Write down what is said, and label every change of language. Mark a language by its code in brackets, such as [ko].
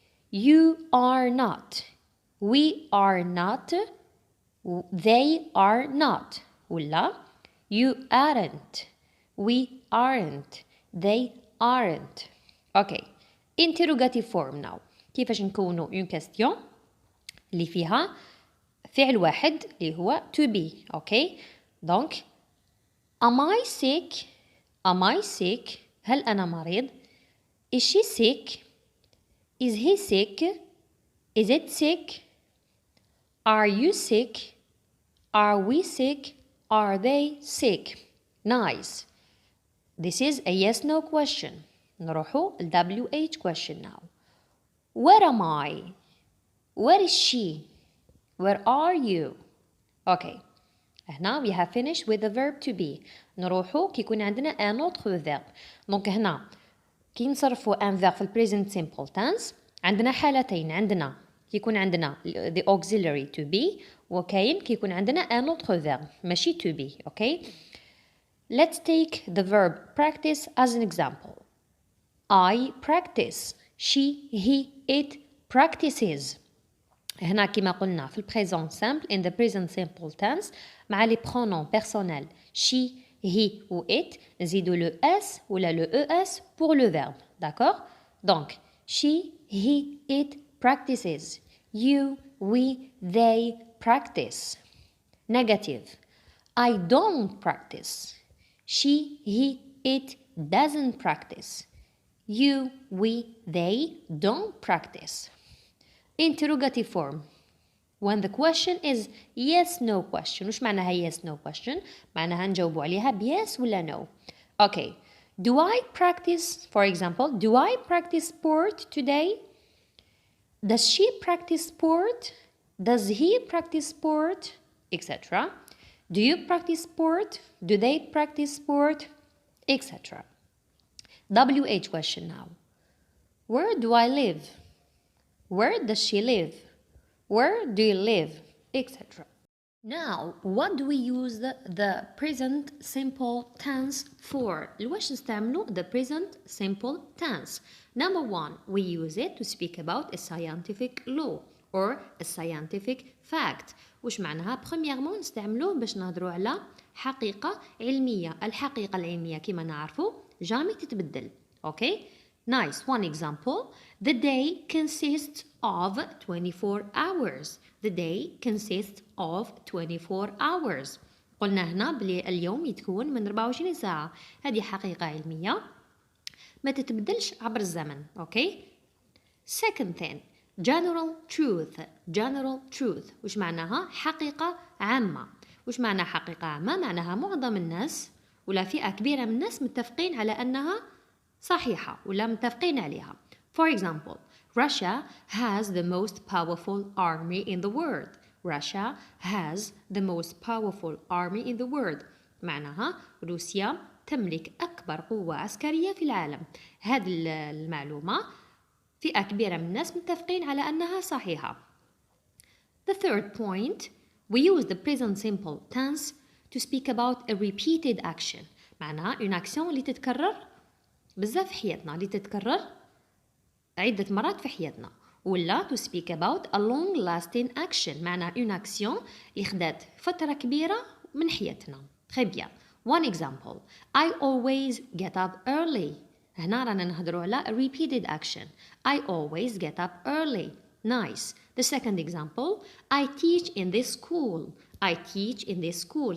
[en] You are not, we are not, they are not ولا you aren't, we aren't, they aren't. okay. interrogative form now. [ar] كيفاش نكونوا [fr] une question [ar] اللي فيها فعل واحد اللي هو to be. [en] okay. donc am I sick? am I sick? [ar] هل أنا مريض؟ [en] is she sick? is he sick? is it sick? are you sick? are we sick? are they sick? nice. this is a yes no question. [ar] نروحوا ال [en] WH question now. where am I? where is she? where are you? okay. هنا we have finished with the verb to be. [ar] نروحوا كي يكون عندنا [fr] un autre verbe. [ar] دونك هنا كي نصرفوا un verbe في [en] present simple tense [ar] عندنا حالتين. عندنا كي يكون عندنا [en] the auxiliary to be [ar] وكاين كي يكون عندنا [fr] un autre verbe [ar] ماشي to be. okay. [en] let's take the verb practice as an example. I practice. she, he, it practices. [ar] هنا كما قلنا في البريزون simple [en] in the present simple tense مع [fr] les pronoms personnels [en] she, he ou it نزيدوا le s ولا le es [fr] pour le verbe. d'accord. donc [en] she, he, it practices. you, we, they practice. negative. I don't practice. she, he, it doesn't practice. you, we, they don't practice. Interrogative form. When the question is yes no question. [ar] وش معناها [en] yes no question؟ [ar] معناها نجاوبوا عليها ب yes ولا no. [en] Okay. Do I practice, for example, do I practice sport today? Does she practice sport? Does he practice sport? Etc. Do you practice sport? Do they practice sport? Etc. WH question now. Where do I live? Where does she live? Where do you live? Etc. Now, what do we use the present simple tense for? [ar] لواش نستعملو [en] the present simple tense? Number one, we use it to speak about a scientific law or a scientific fact. [ar] وش معناها؟ premièrement نستعملوه باش نهضروا على حقيقة علمية. الحقيقة العلمية كما نعرفوا جامي تتبدل. [en] Okay? Nice. One example. The day consists of 24 hours. The day consists of 24 hours. [ar] قلنا هنا بلي اليوم يتكون من 24 ساعة. هذه حقيقة علمية ما تتبدلش عبر الزمن. [en] Okay? Second thing. General truth. General truth. [ar] وش معناها؟ حقيقة عامة. وش معنى حقيقة عامة؟ معناها معظم الناس ولا فئة كبيرة من الناس متفقين على أنها صحيحة ولا متفقين عليها. [en] For example, Russia has the most powerful army in the world. Russia has the most powerful army in the world. [ar] معناها روسيا تملك أكبر قوة عسكرية في العالم. هذه المعلومة فئة كبيرة من الناس متفقين على أنها صحيحة. [en] The third point, we use the present simple tense to speak about a repeated action. [ar] معناها [fr] une action [ar] اللي تتكرر بزاف في حياتنا، اللي تتكرر عدة مرات في حياتنا. [en] ولا to speak about a long lasting action. [ar] معناها [fr] une action [ar] اللي خدات فترة كبيرة من حياتنا. [fr] Très bien. [en] One example. I always get up early. [ar] هنا رانا نهضروا على [en] a repeated action. I always get up early. Nice. The second example. I teach in this school. I teach in this school.